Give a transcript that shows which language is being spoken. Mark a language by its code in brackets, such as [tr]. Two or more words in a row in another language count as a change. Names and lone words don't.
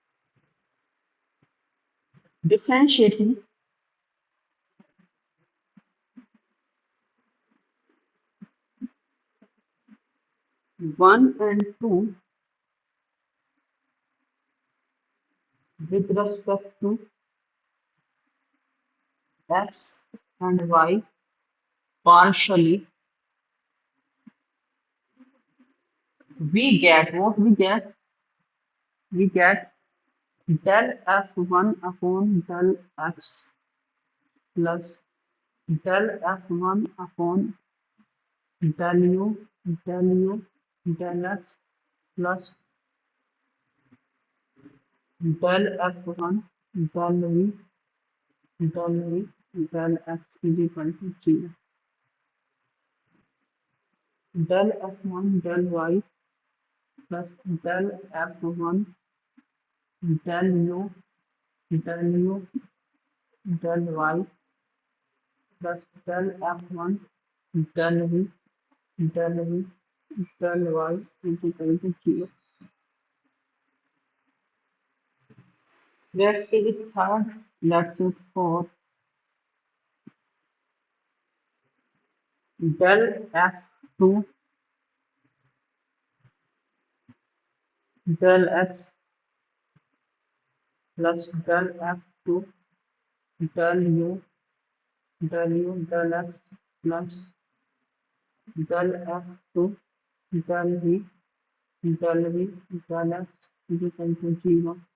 [en] Differentiating 1 and 2 with respect to x and y partially, we get what we get del f1 upon del x plus del f1 upon del u del x plus del f1 del del x is equal to 0. Del f1 del y plus del f1 del u del u del y plus del f1 del v del v del y is equal to 0. Let's see the third. Let's see fourth. Del f2 del x plus del f2 del u del x plus del f2 del v del v del x is equal to 0